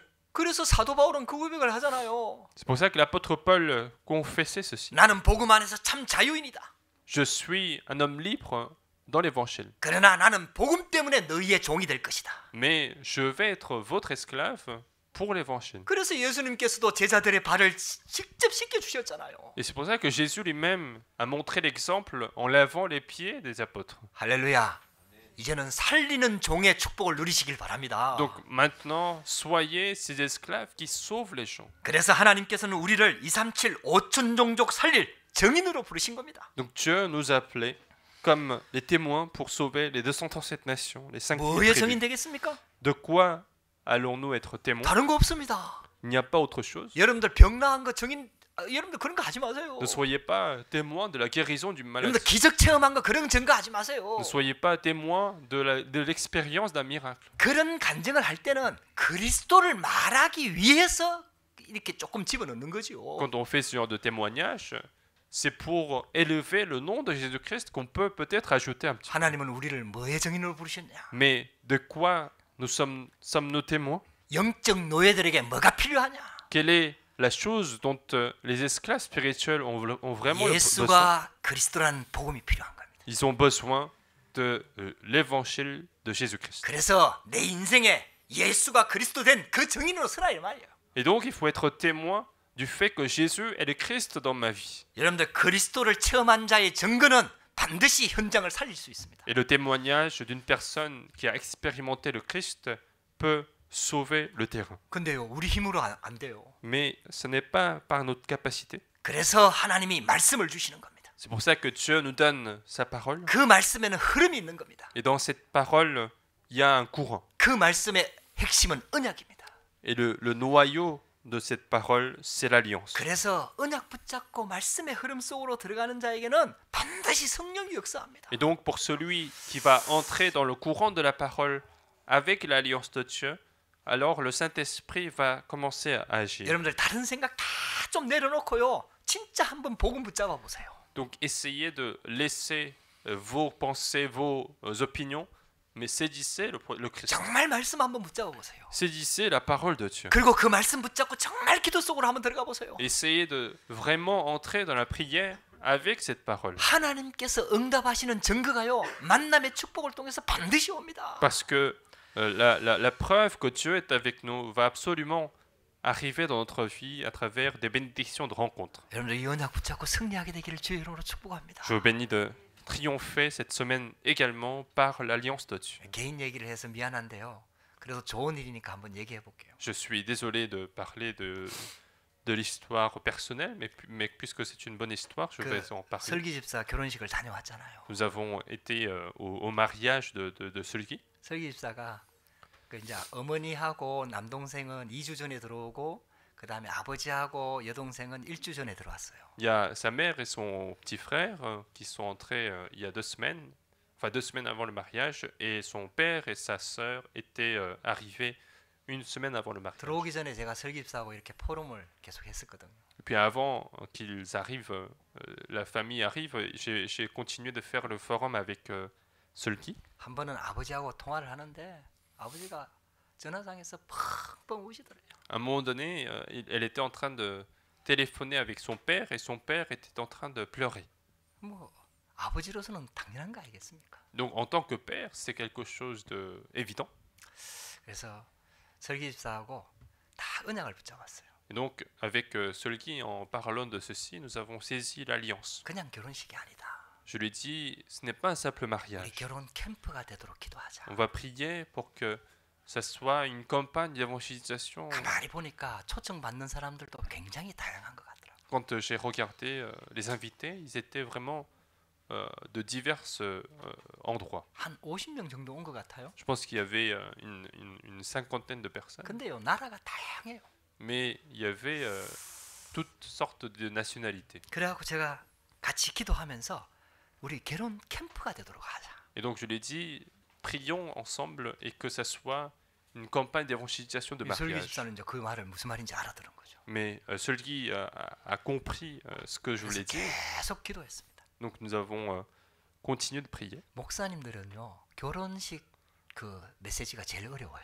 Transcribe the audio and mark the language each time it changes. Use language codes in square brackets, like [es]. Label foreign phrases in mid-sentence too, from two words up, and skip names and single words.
[ko] 그래서 사도 바울은 그 고백을 하잖아요. [fr] C'est pour ça que l'apôtre Paul confessait ceci. [ko] 나는 복음 안에서 참 자유인이다. [fr] Je suis un homme libre dans l'évangile. [ko] 그러나 나는 복음 때문에 너희의 종이 될 것이다. [fr] Mais je vais être votre esclave pour l'évangile. [ko] 그래서 예수님께서도 제자들의 발을 직접 씻겨 주셨잖아요. [fr] Et c'est pour ça que Jésus lui-même a montré l'exemple en lavant les pieds des apôtres. [ko] 할렐루야. 이제는 살리는 종의 축복을 누리시길 바랍니다. [fr] Donc maintenant, soyez ces esclaves qui sauvent les gens. [ko] 그래서 하나님께서는 우리를 237 5천 종족 살릴 정인으로 부르신 겁니다. [fr] Donc Dieu nous a appelés comme les témoins pour sauver les 237 nations, les 5 [ko] 뭐의 정인 [fr] tribus. [ko] 되겠습니까? [fr] De quoi allons-nous être témoins? [ko] 다른 거 없습니다. [fr] Il n'y a pas autre chose. [ko] 여러분들 병 나은 거 정인 여러분들 그런 거 하지 마세요. [fr] Ne soyez pas témoins de la guérison d'une 여러분들 maladie. [ko] 기적 체험한 거 그런 증거하지 마세요. [fr] Ne soyez pas témoins de l'expérience d'un miracle. [ko] 그런 간증을 할 때는 그리스도를 말하기 위해서 이렇게 조금 집어넣는 거지요. [fr] Quand on fait ce genre de témoignage, c'est pour élever le nom de Jésus-Christ qu'on peut peut-être ajouter un petit peu. [ko] 하나님은 우리를 뭐의 증인으로 부르셨냐? [fr] Mais de quoi sommes-nous témoins? [ko] 영적 노예들에게 뭐가 필요하냐? [fr] Quelle est la chose dont les esclaves spirituels ont vraiment besoin? [ko] 예수가 그리스도라는 복음이 필요한 겁니다. [fr] Ils ont besoin de l'évangile de Jésus-Christ. [ko] 그래서 내 인생에 예수가 그리스도 된 그 증인으로 서라 이 말이에요. [fr] Et donc, il faut être témoin du fait que Jésus est le Christ dans ma vie. [ko] 여러분들 그리스도를 체험한 자의 증거는 반드시 현장을 살릴 수 있습니다. [fr] Et le témoignage d'une personne qui a expérimenté le Christ peut sauver le terrain. [ko] 근데요, 우리 힘으로 안 돼요. [fr] Mais ce n'est pas par notre capacité. [ko] 그래서 하나님이 말씀을 주시는 겁니다. [fr] C'est pour ça que Dieu nous donne sa parole. [ko] 그 말씀에는 흐름이 있는 겁니다. [fr] Et dans cette parole, il y a un courant. [ko] 그 말씀의 핵심은 언약입니다. [fr] Et le noyau de cette parole, c'est l'alliance. [ko] 그래서 언약 붙잡고 말씀의 흐름 속으로 들어가는 자에게는 반드시 성령이 역사합니다. [fr] Et donc, pour celui qui va entrer dans le courant de la parole avec l'alliance de Dieu, alors le Saint-Esprit va commencer à agir. [ko] 여러분들 다른 생각 다 좀 내려놓고요. 진짜 한번 복음 붙잡아 보세요. [fr] Donc, essayez de laisser vos pensées, vos opinions, mais saisissez le Christ. [ko] 정말 말씀 한번 붙잡아 보세요. [fr] Saisissez la parole de Dieu. [ko] 그리고 그 말씀 붙잡고 정말 기도 속으로 한번 들어가 보세요. [fr] Essayez de vraiment entrer dans la prière avec cette parole. [ko] 하나님께서 응답하시는 증거가요. 만남의 축복을 통해서 반드시 옵니다. [fr] Parce que la preuve que Dieu est avec nous va absolument arriver dans notre vie à travers des bénédictions de rencontres. [ko] 여러분들 이 언약 붙잡고 승리하게 되기를 주의 이름으로 축복합니다. [fr] Je vous bénis de triompher cette semaine également par l'alliance de Dieu. [ko] 개인 얘기를 해서 미안한데요. 그래도 좋은 일이니까 한번 얘기해 볼게요. [fr] Je suis désolé de parler de l'histoire personnelle, mais puisque c'est une bonne histoire, je vais en parler. [ko] 설기 집사 결혼식을 다녀왔잖아요. [fr] Nous avons été au mariage de Sulgi. [ko] 설기 집사가 그 이제 어머니하고 남동생은 2주 전에 들어오고 그 다음에 아버지하고 여동생은 1주 전에 들어왔어요. [fr] Il y a sa mère et son petit frère qui sont entrés il y a 2 semaines, enfin 2 semaines avant le mariage, et son père et sa sœur étaient arrivés 1 semaine avant le mariage. [ko] 들어오기 전에 제가 설기 집사하고 이렇게 포럼을 계속 했었거든요. [fr] Et puis avant qu'ils arrivent, la famille arrive, j'ai continué de faire le forum avec Sulgi. [ko] 한 번은 아버지하고 통화를 하는데 아버지가 전화상에서 펑펑 우시더래요. [fr] À un moment donné, elle était en train de téléphoner avec son père et son père était en train de pleurer. [ko] 뭐 아버지로서는 당연한 거 아니겠습니까? [fr] Donc en tant que père, c'est quelque chose de évident. [ko] 그래서 설기 집사하고 다 언약을 붙잡았어요. [fr] Et donc avec Sulgi, en parlant de ceci, nous avons saisi l'alliance. [ko] 그냥 결혼식이 아니다. [fr] Je lui ai dit, ce n'est pas un simple 우리 mariage. [ko] 결혼 캠프가 되도록 기도하자. [fr] On va prier pour que ça soit une campagne d'évangélisation. [ko] 가만히 보니까 초청 받는 사람들도 굉장히 다양한 것 같더라고요. [fr] Quand j'ai regardé les invités, ils étaient vraiment de divers endroits. [ko] 한 50명 정도 온 것 같아요. [fr] Je pense qu'il y avait une cinquantaine de personnes, [ko] 근데요, 나라가 다양해요. [fr] mais il y avait toutes sortes de nationalités. [ko] 그래갖고 제가 같이 기도하면서 우리 결혼 캠프가 되도록 하자. [fr] Et donc je lui ai dit, prions ensemble et que ça soit une campagne d'évangélisation de 설기 mariage. [ko] 집사는 이제 그 말을 무슨 말인지 알아들은 거죠. [fr] Mais Sulgi a compris ce que je 그래서 voulais dire. [ko] 계속 기도했습니다. [fr] Donc nous avons continué de prier. [ko] 목사님들은요, 결혼식 그 메시지가 제일 어려워요.